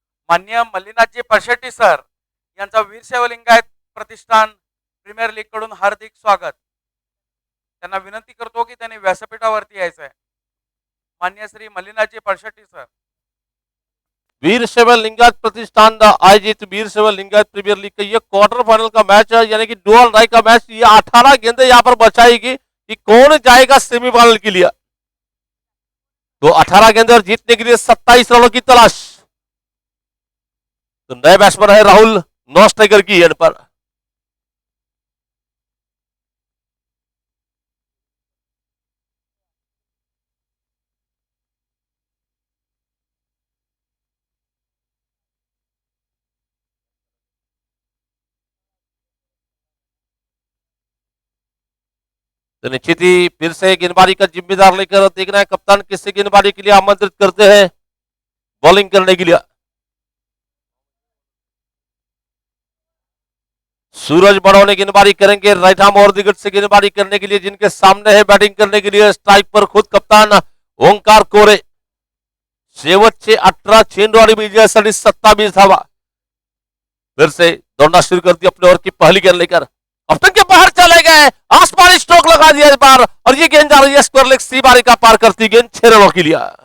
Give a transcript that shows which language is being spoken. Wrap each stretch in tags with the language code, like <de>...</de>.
<mr>मान्य मल्लीनाथजी परशेट्टी सर यांचा वीरशैव लिंगायत प्रतिष्ठान premier league कडून हार्दिक स्वागत. त्यांना विनंती करतो की त्यांनी व्यासपीठावरती यायचं आहे. मान्य श्री मल्लीनाथजी परशेट्टी सर.</mr> <hi>वीर शैव लिंगायत प्रतिष्ठान आयोजित वीर शैव लिंगायत प्रीमियर लीग का ये क्वार्टर फाइनल का मैच है, यानी कि डुअल राय का मैच. ये 18 गेंदें यहाँ पर बचाएगी कि कौन जाएगा सेमीफाइनल के लिए. तो 18 गेंदें और जीतने के लिए 27 रनों की तलाश. तो नए बैट्समैन है राहुल नौ स्ट्राइकर की एंड पर. तो निश्चित ही फिर से गेंदबाजी का जिम्मेदार लेकर देखना है कप्तान किससे गेंदबाजी के लिए आमंत्रित करते हैं बॉलिंग करने के लिए. सूरज बड़ौने गेंदबाजी करेंगे राइट आर्म और दिग्गज से गेंदबाजी करने के लिए, जिनके सामने है बैटिंग करने के लिए स्ट्राइक पर खुद कप्तान ओंकार कोरे.</hi> <mr>शेवटचे 18 चेंडू विजयासाठी 27 धावा.</mr> <hi>फिर से दौड़ना शुरू कर दी अपने ओवर की पहली गेंद लेकर. ऑप्शन के बाहर चले गए, आसमानी स्ट्रोक लगा दिया इस बार और ये गेंद जा रही है स्क्वायर लेग सी बारी का पार करती गेंद 6 रनों के लिए.</hi>